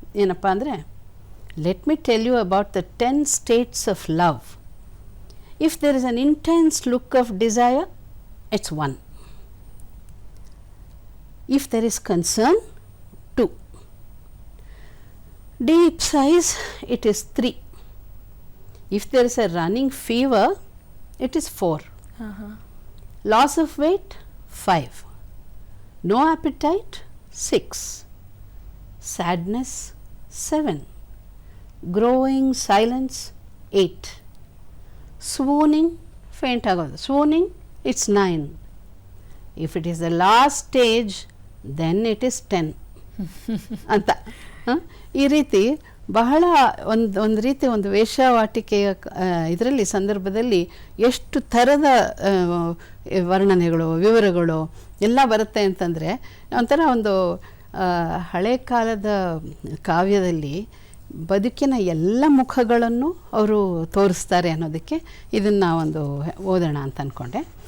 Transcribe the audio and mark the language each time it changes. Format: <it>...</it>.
<kn>ಏನಪ್ಪ ಅಂದರೆ,</kn> <en>Let me tell you about the 10 states of love. If there is an intense look of desire, it's 1. If there is concern, 2. Deep sighs, it is 3. If there is a running fever, it is 4. Loss of weight, 5. No appetite, 6. Sadness, 7. Growing silence, 8. Swooning, faint</en> <kn>agodu.</kn> <en>Swooning, it's 9. If it is the last stage, then it is 10.</en> <kn>ಅಂತ ಈ ರೀತಿ ಬಹಳ ಒಂದು ರೀತಿ ಒಂದು ವೇಶ್ಯಾವಾಟಿಕೆಯ ಇದರಲ್ಲಿ ಸಂದರ್ಭದಲ್ಲಿ ಎಷ್ಟು ಥರದ ವರ್ಣನೆಗಳು ವಿವರಗಳು ಎಲ್ಲ ಬರುತ್ತೆ ಅಂತಂದರೆ ಒಂಥರ ಒಂದು ಹಳೆ ಕಾಲದ ಕಾವ್ಯದಲ್ಲಿ ಬದುಕಿನ ಎಲ್ಲ ಮುಖಗಳನ್ನು ಅವರು ತೋರಿಸ್ತಾರೆ ಅನ್ನೋದಕ್ಕೆ ಇದನ್ನು ಒಂದು ಓದೋಣ ಅಂತ ಅಂದ್ಕೊಂಡೆ.</kn>